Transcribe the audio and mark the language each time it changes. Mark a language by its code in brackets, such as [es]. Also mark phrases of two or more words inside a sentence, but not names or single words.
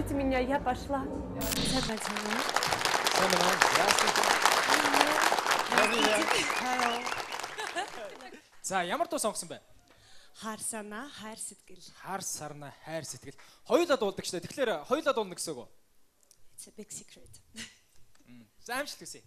[mn] За ямар дуу сонгосон бэ? Хар санаа хайр сэтгэл. Хар сарна хайр сэтгэл. Хоёулаа дуулдаг шнэ. Тэгэхээр хоёулаа дуулна гэсэн үг үү? [en] It's a big secret. [mn] За амжилт хүсье.